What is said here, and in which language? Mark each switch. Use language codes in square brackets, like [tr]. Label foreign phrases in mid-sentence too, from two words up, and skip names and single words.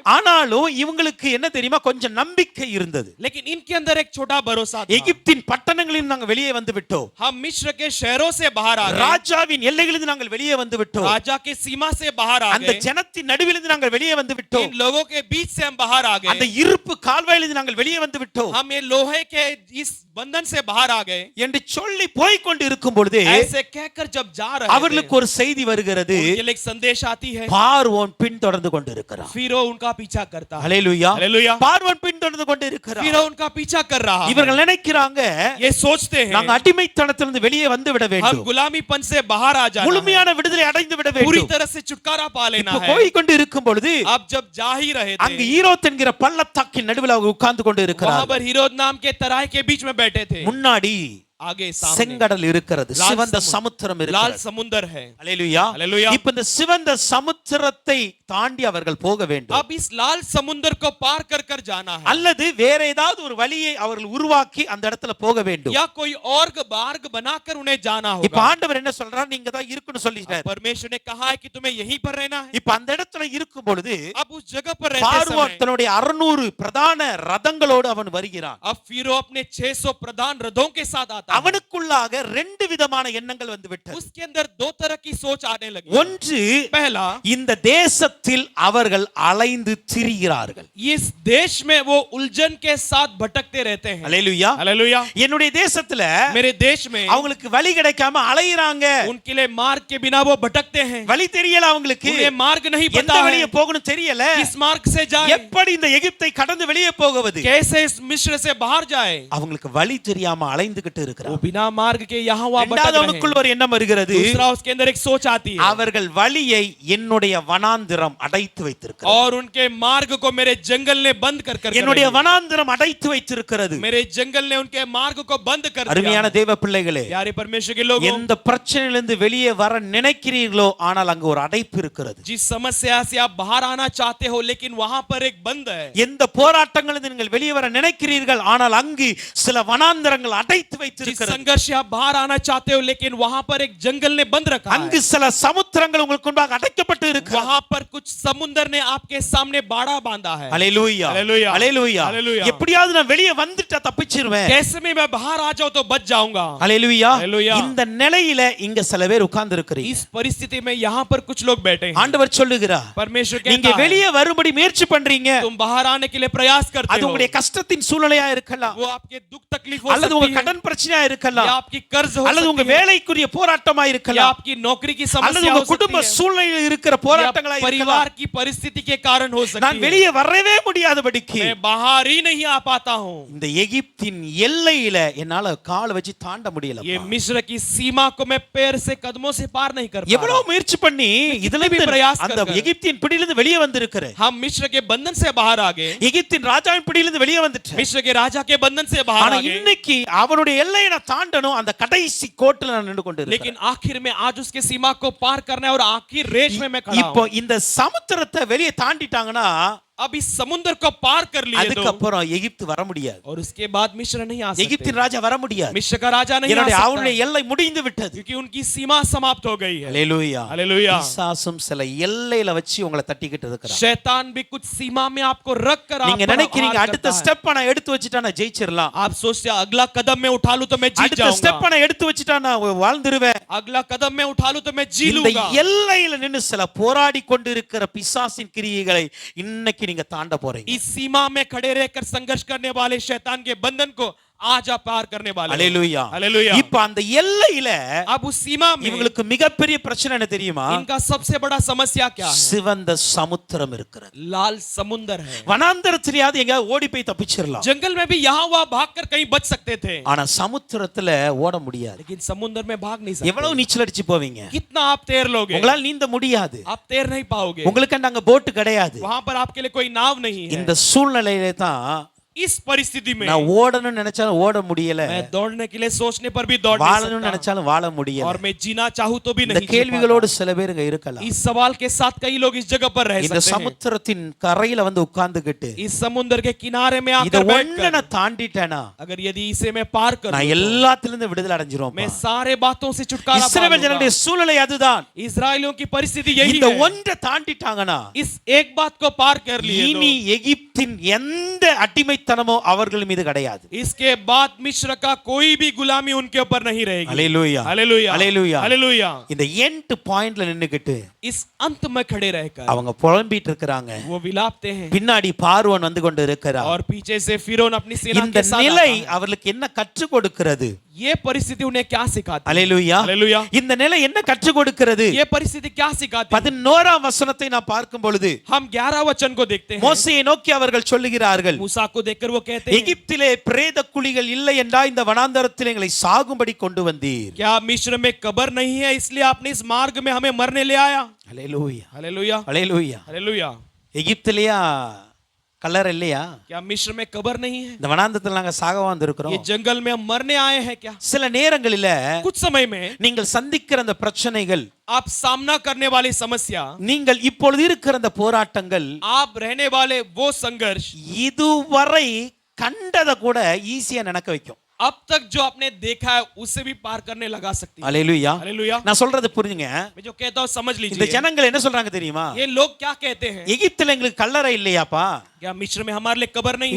[ta] ஆனாலும் இவங்களுக்கு என்ன தெரியுமா, கொஞ்சம் நம்பிக்கை இருந்தது. [hi] लेकिन इनके अंदर एक छोटा भरोसा था। [ta] எகிப்தின் பட்டணங்களில் நாங்கள் வெளியே வந்து விட்டோம், [hi] हम मिस्र के शहरों से बाहर आ गए, [ta] ராஜாவின் எல்லைகளிலிருந்து நாங்கள் வெளியே வந்து விட்டோம், [hi] राजा के सीमा से बाहर आ [ta] அந்த [hi] गए, [ta] ஜனத்தின் நடுவிலிருந்து நாங்கள் வெளியே வந்து விட்டோம், [hi] इन लोगों के बीच से हम बाहर आ [ta] அந்த [hi] गए, [ta] இருப்பு கால்வாயிலிருந்து நாங்கள் வெளியே வந்து விட்டோம் [hi] हम ये लोहे के इस बंधन से बाहर आ गए [ta] என்று சொல்லி போய் கொண்டு இருக்கும் பொழுது [hi] ऐसे कहकर जब जा रहे [ta] அவர்களுக்கு ஒரு செய்தி வருகிறது. [hi] उनके लिए एक संदेश आती है, [ta] பார்வோன் பின்தொடர்ந்து கொண்டிருக்கிறான். [hi] फिरो उनका पीछा करता है। [ta] அல்லேலூயா. [hi] हालेलुया। [ta] பார்வோன் பின்தொடர்ந்து கொண்டிருக்கிறான். [hi] फिरो उनका पीछा कर रहा है। [ta] இவர்கள் நினைக்கிறாங்க, [hi] ये सोचते हैं [ta] நாங்க அடிமைத்தனத்திலிருந்து வெளியே வந்து விட [hi] हम [ta] வேண்டும், [hi] गुलामीपन से बाहर आ जाना है, [ta] முழுமையான விடுதலை அடைந்து விட [hi] पूरी [ta] வேண்டும். [hi] तरह से छुटकारा पा लेना [ta] இப்ப [hi] है। [ta] போய் கொண்டு இருக்கும் பொழுது [hi] अब जब जा ही रहे [ta] அங்கு [hi] थे, [ta] ஈரோத் என்கிற பள்ளத்தாக்கின் நடுவில் அவங்க உட்கார்ந்து கொண்டு [hi] वहां [ta] இருக்கிறார். [hi] पर हिरोद नाम के तराई के बीच में बैठे थे। [ta] முன்னாடி [hi] आगे सामने [ta] செங்கடல் இருக்கிறது, [hi] लाल [ta] சிவந்த [hi] समुद्र- [ta] சமுத்திரம் [hi] लाल [ta] இருக்கிறது. [hi] समुद्र है। [ta] அல்லேலூயா. [hi] हालेलुया। [ta] இப்ப இந்த சிவந்த சமுத்திரத்தை தாண்டி அவர்கள் போக வேண்டும், [hi] अब इस लाल समुद्र को पार कर कर जाना है, [ta] அல்லது வேற ஏதாவது ஒரு வழியை அவர்கள் உருவாக்கி அந்த இடத்துல போக வேண்டும். [hi] या कोई और मार्ग बनाकर उन्हें जाना [ta] இப்ப [hi] होगा। [ta] ஆண்டவர் என்ன சொல்றார், நீங்க தான் இருக்குன்னு சொல்லிட்டார். [hi] परमेश्वर ने कहा है कि तुम्हें यहीं पर रहना है। [ta] இப்ப அந்த இடத்துல இருக்கும் பொழுது [hi] अब उस जगह पर रहते [ta] பார்வோன் [hi] समय [ta] தன்னுடைய 600 பிரதான ரதங்களோடு அவன் வருகிறான். [hi] अब फिरो अपने 600 प्रधान रथों के साथ आता आता है। [ta] அவனுக்குள்ளாக ரெண்டு விதமான எண்ணங்கள் வந்து விட்டது. [hi] उसके अंदर दो तरह की सोच आने लगी। [ta] ஒன்று, [hi] पहला, [ta] இந்த தேசத்தில் அவர்கள் அலைந்து திரிகிறார்கள். [hi] इस देश में वो उलझन के साथ भटकते रहते हैं। [ta] அல்லேலூயா. [hi] हालेलुया। [ta] என்னுடைய தேசத்துல [hi] मेरे देश में [ta] அவங்களுக்கு வழி கிடைக்காம அலையறாங்க. [hi] उनके लिए मार्ग के बिना वो भटकते हैं। [ta] வழி தெரியல அவங்களுக்கு. [hi] उन्हें मार्ग नहीं [ta] எந்த [hi] पता [ta] வழியே [hi] है, [ta] போகணும் தெரியல. [hi] किस मार्ग से जाए, [ta] எப்படி இந்த எகிப்தை கடந்து வெளியே போவது? [hi] कैसे इस मिस्र से बाहर जाए, [ta] அவங்களுக்கு வழி தெரியாம அலைந்துகிட்டு [hi] वो [ta] இருக்கிறாங்க. [hi] बिना मार्ग के यहाँ वहाँ भटक [ta] இரண்டாவது [hi] रहे [ta] அவனுக்குள்ள [hi] हैं। [ta] ஒரு எண்ணம் வருகிறது. [hi] दूसरा, उसके अंदर एक सोच आती है, [ta] அவர்கள் வழியை என்னுடைய வனாந்திரம் அடைத்து வைத்திருக்கிறது. [hi] और उनके मार्ग को मेरे जंगल ने बंद कर कर [ta] என்னுடைய [hi] रखा है। [ta] வனாந்திரம் அடைத்து வைத்திருக்கிறது. [hi] मेरे जंगल ने उनके मार्ग को बंद कर दिया [ta] அருமையான [hi] है। [ta] தேவ பிள்ளைகளே, [hi] प्यारे परमेश्वर के लोगों, [ta] எந்த பிரச்சனையிலிருந்து வெளியே வர நினைக்கிறீர்களோ ஆனால் அங்கு ஒரு அடைப்பு இருக்கிறது. [hi] जिस समस्या से आप बाहर आना चाहते हो लेकिन वहां पर एक बंद है। [ta] எந்த போராட்டங்களிலிருந்து நீங்கள் வெளியே வர நினைக்கிறீர்கள் ஆனால் அங்கு சில வனாந்தரங்கள் அடைத்து [hi] जिस [ta] வைத்திருக்கிறது. [hi] संघर्ष से आप बाहर आना चाहते हो लेकिन वहां पर एक जंगल ने बंद रखा [ta] அங்கு [hi] है। [ta] சில சமுத்திரங்கள் உங்களுக்கு முன்பாக அடைக்கப்பட்டு இருக்கிறது. [hi] वहां पर कुछ समुद्र ने आपके सामने बाड़ा बांधा है। [ta] அல்லேலூயா. அல்லேலூயா. அல்லேலூயா. அல்லேலூயா. எப்படியாவது நான் வெளியே வந்துட்டா தப்பிச்சிருவேன். [hi] कैसे में मैं बाहर आ जाऊं तो बच जाऊंगा। [ta] அல்லேலூயா. அல்லேலூயா. இந்த நிலையில இங்க சில பேர் உட்கார்ந்து இருக்கிறீங்க. [hi] इस परिस्थिति में यहाँ पर कुछ लोग बैठे हैं। [ta] ஆண்டவர் சொல்லுகிறார், [hi] परमेश्वर [ta] நீங்க [hi] कहता है, [ta] வெளியே வரும்படி முயற்சி பண்றீங்க. [hi] तुम बाहर आने के लिए प्रयास करते [ta] அது [hi] हो। [ta] உங்களுடைய கஷ்டத்தின் சூழ்நிலையா இருக்கலாம், [hi] वो आपके दुख तकलीफ हो [ta] அல்லது [hi] सकती [ta] உங்க [hi] है, [ta] கடன் பிரச்சனையா [hi] या [ta] இருக்கலாம், [hi] आपकी कर्ज हो [ta] அல்லது உங்க [hi] सकती है, [ta] வேலைக்குரிய போராட்டமா [hi] या [ta] இருக்கலாம், [hi] आपकी नौकरी की [ta] அல்லது [hi] समस्या [ta] உங்க [hi] हो सकती [ta] குடும்ப [hi] है, [ta] சூழ்நிலையில் இருக்கிற [hi] या [ta] போராட்டங்களா இருக்கலாம். [hi] परिवार की परिस्थिति के कारण हो [ta] நான் [hi] सकती है। [ta] வெளியே வரவே முடியாதபடிக்கு [hi] मैं बाहर ही नहीं आ पाता हूँ। [ta] இந்த எகிப்தின் எல்லையில என்னால கால் வச்சு தாண்ட முடியல. [hi] ये मिस्र की सीमा को मैं पैर से कदमों से पार नहीं कर पा [ta] எவ்வளவு [hi] रहा। [ta] முயற்சி பண்ணி இதுல [hi] भी प्रयास [ta] அந்த [hi] कर कर। [ta] எகிப்தின் பிடியிலிருந்து வெளியே வந்திருக்கிறேன். [hi] हम मिस्र के बंधन से बाहर आ गए, [ta] எகிப்தின் ராஜாவின் பிடியிலிருந்து வெளியே வந்துட்டேன். [hi] मिस्र के राजा के बंधन से बाहर [ta] ஆனா [hi] आ गए, [ta] இன்னைக்கு அவனுடைய எல்லையை நான் தாண்டணும். அந்த கடைசி கோட்டில் நான் நின்று கொண்டு [hi] लेकिन आखिर में आज उसके सीमा को पार करना है और आखिर रेस में मैं खड़ा [ta] இப்போ [hi] हूँ। [ta] இந்த சமுத்திரத்தை வெளியே தாண்டிட்டாங்கன்னா [hi] अब इस समुद्र को पार कर लिए तो [ta] அதுக்கப்புறம் எகிப்து வர முடியாது. [hi] और उसके बाद मिस्र नहीं आ सकते। [ta] எகிப்தின் ராஜா வர முடியாது. [hi] मिस्र का राजा नहीं आ [ta] என்னுடைய [hi] सकता [ta] அவனுடைய எல்லை முடிந்து விட்டது. [hi] क्योंकि उनकी सीमा समाप्त हो गई है। [ta] அல்லேலூயா. [hi] हालेलुया। [ta] பிசாசும் சில எல்லையில வச்சு உங்களை தட்டிக்கிட்டு இருக்கிறான். [hi] शैतान भी कुछ सीमा में आपको रख कर [ta] நீங்க [hi] आप [ta] நினைக்கிறீங்க அடுத்த ஸ்டெப் நான் எடுத்து வச்சிட்டா நான் ஜெயிச்சிரலாம். [hi] आप सोचते हैं अगला कदम मैं उठा लूं तो मैं जीत [ta] அடுத்த [hi] जाऊंगा, [ta] ஸ்டெப் நான் எடுத்து வச்சிட்டா நான் வாழ்ந்துருவேன். [hi] अगला कदम मैं उठा लूं तो मैं जी [ta] இந்த [hi] लूंगा। [ta] எல்லையில நின்னு சில போராடி கொண்டிருக்கிற பிசாசின் கிரியைகளை இன்னைக்கு நீங்க தாண்ட போறீங்க. [hi] इस सीमा में खड़े रहकर संघर्ष करने वाले शैतान के बंधन को आज आप पार करने वाले हो। [ta] அல்லேலூயா. [hi] हालेलुया। [ta] இப்ப அந்த எல்லையில [hi] अब उस सीमा में [ta] இவங்களுக்கு மிகப்பெரிய பிரச்சனை என்ன தெரியுமா? [hi] इनका सबसे बड़ा समस्या क्या है? [ta] சிவந்த சமுத்திரம் இருக்கிறது. [hi] लाल समुद्र है। [ta] வனாந்தரத்திலேயாவது எங்க ஓடி போய் தப்பிச்சிரலாம். [hi] जंगल में भी यहाँ वहाँ भागकर कहीं बच सकते थे, [ta] ஆனா சமுத்திரத்துல ஓட முடியாது. [hi] लेकिन समुद्र में भाग नहीं सकते। [ta] எவ்வளவு நீச்சல் அடிச்சு போவீங்க? [hi] कितना आप तैर लोगे? [ta] உங்களால நீந்த முடியாது. [hi] आप तैर नहीं पाओगे। [ta] உங்களுக்கு அங்க போட் கிடையாது. [hi] वहां पर आपके लिए कोई नाव नहीं है। [ta] இந்த சூழ்நிலையில தான் [hi] इस परिस्थिति में [ta] நான் ஓடணும்னு நினைச்சாலும் ஓட முடியல, [hi] मैं दौड़ने के लिए सोचने पर भी दौड़ नहीं [ta] வாழணும்னு [hi] सकता, [ta] நினைச்சாலும் வாழ முடியல. [hi] और मैं जीना चाहूं तो भी [ta] இந்த [hi] नहीं जी [ta] கேள்விகளோடு [hi] पाता। [ta] சில பேருங்க இருக்கலாம். [hi] इस सवाल के साथ कई लोग इस जगह पर रह [ta] இந்த [hi] सकते हैं। [ta] சமுத்திரத்தின் கரையில வந்து உட்கார்ந்துகிட்டு [hi] इस समुद्र के किनारे में [ta] இத [hi] आकर [ta] ஒண்ணு [hi] बैठकर [ta] நான் தாண்டிட்டேனா [hi] अगर यदि इसे मैं पार कर [ta] நான் [hi] लूं तो [ta] எல்லாத்திலிருந்து விடுதலை அடைஞ்சிரும். [hi] मैं सारे बातों से छुटकारा पा [ta] இஸ்ரவேல் ஜனங்களுடைய [hi] लूंगा। [ta] சூழ்நிலை அதுதான். [hi] इस्राएलियों की परिस्थिति यही [ta] இந்த [hi] है। [ta] ஒன்றை தாண்டிட்டாங்கன்னா [hi] इस एक बात को पार कर लिए [ta] இனி [hi] तो [ta] எகிப்தின் எந்த அடிமைத்தனமோ அவர்கள் மீது கிடையாது. [hi] इसके बाद मिस्र का कोई भी गुलामी उनके ऊपर नहीं रहेगी। [ta] அல்லேலூயா. [hi] हालेलुया। [ta] அல்லேலூயா. [hi] हालेलुया। [ta] இந்த [en] end pointல [ta] நின்னுக்கிட்டு [hi] इस अंत में खड़े रहकर [ta] அவங்க புலம்பிட்டு இருக்காங்க. [hi] वो विलापते हैं, [ta] பின்னாடி பார்வோன் வந்து கொண்டு இருக்கிறார். [hi] और पीछे से फिरौन अपनी सेना [ta] இந்த [hi] के साथ [ta] நிலை [hi] आता है। [ta] அவர்களுக்கு என்ன கற்றுக் கொடுக்கிறது? [hi] ये परिस्थिति उन्हें क्या सिखाती है? [ta] அல்லேலூயா. [hi] हालेलुया। [ta] இந்த நிலை என்ன கற்றுக் கொடுக்கிறது? [hi] ये परिस्थिति क्या सिखाती है? [ta] 11ஆம் வசனத்தை நான் பார்க்கும் பொழுது [hi] हम 11 वचन को देखते हैं। [ta] மோசேயை நோக்கி அவர்கள் சொல்லுகிறார்கள், [hi] मूसा को देखकर वो कहते हैं, [ta] எகிப்திலே பிரேத குழிகள் இல்லை என்றா இந்த வனாந்தரத்தில் எங்களை சாகும்படி கொண்டு வந்தீர். [hi] क्या मिस्र में कब्र नहीं है इसलिए आपने इस मार्ग में हमें मरने ले आया? [ta] அல்லேலூயா. [hi] हालेलुया। [ta] அல்லேலூயா. [hi] हालेलुया। [ta] எகிப்திலேயா கல்லறை இல்லையா? [hi] क्या मिस्र में कब्र नहीं है? [ta] இந்த வனாந்தரத்தில் நாங்க சாகவா வந்திருக்கிறோம். [hi] ये जंगल में हम मरने आए हैं क्या? [ta] சில நேரங்களில [hi] कुछ समय में [ta] நீங்கள் சந்திக்கிற அந்த பிரச்சனைகள், [hi] आप सामना करने वाली समस्या, [ta] நீங்கள் இப்பொழுது இருக்கிற அந்த போராட்டங்கள் [hi] आप रहने वाले वो संघर्ष [ta] இதுவரை கண்டதை கூட ஈஸியா நினைக்க வைக்கும். [hi] अब तक जो आपने देखा है उससे भी पार करने लगा सकती है। [ta] அல்லேலூயா. [hi] हालेलुया। [ta] நான் சொல்றது புரியுங்க. [hi] मैं जो कहता हूँ समझ [ta] இந்த [hi] लीजिए। [ta] ஜனங்கள் என்ன சொல்றாங்க தெரியுமா? [hi] ये लोग क्या कहते हैं? [ta] எகிப்தில எங்களுக்கு கல்லறை இல்லையாப்பா, [hi] क्या मिस्र में हमारे लिए कब्र नहीं है?